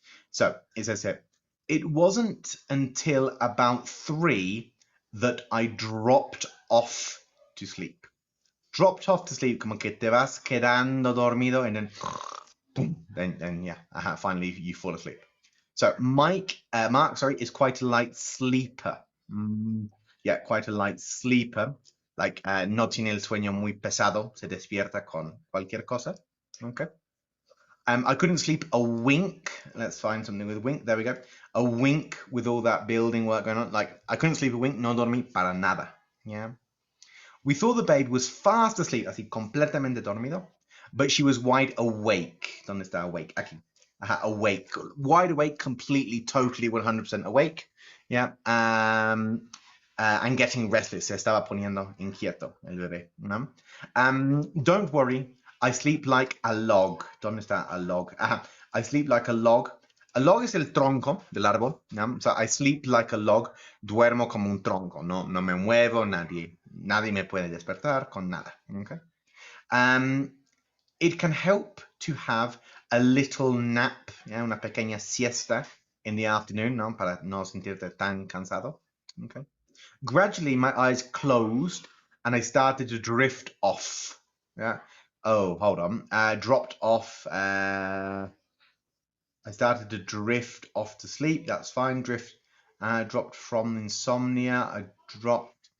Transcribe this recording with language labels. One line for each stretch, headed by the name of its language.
English: So it says here, it wasn't until about 3 that I dropped off to sleep. Dropped off to sleep,
Spanish: como que te vas quedando dormido,
English: and then, boom, then finally you fall asleep. So Mark, is quite a light sleeper. Quite a light sleeper.
Spanish: Like, no tiene el sueño muy pesado, se despierta con cualquier cosa.
English: Okay. I couldn't sleep a wink. Let's find something with a wink. There we go. A wink with all that building work going on. Like, I couldn't sleep a wink,
Spanish: no dormí para nada.
English: Yeah. We thought the babe was fast asleep,
Spanish: así completamente dormido,
English: but she was wide awake.
Spanish: ¿Dónde está
English: awake?
Spanish: Aquí.
English: Awake. Wide awake, completely, totally, 100% awake. Yeah. And getting restless.
Spanish: Se estaba poniendo inquieto el bebé. ¿No?
English: Don't worry. I sleep like a log.
Spanish: ¿Dónde está
English: a log? I sleep like a log. A log
Spanish: es el tronco del árbol. ¿No?
English: So I sleep like a log.
Spanish: Duermo como un tronco. No me muevo, nadie me puede despertar con nada. Okay?
English: It can help to have a little nap,
Spanish: una pequeña siesta
English: in the afternoon,
Spanish: ¿no? Para no sentirte tan cansado.
English: Okay. Gradually, my eyes closed and I started to drift off. Yeah. Oh, hold on. Dropped off. I started to drift off to sleep. That's fine. Dropped from insomnia. I dropped.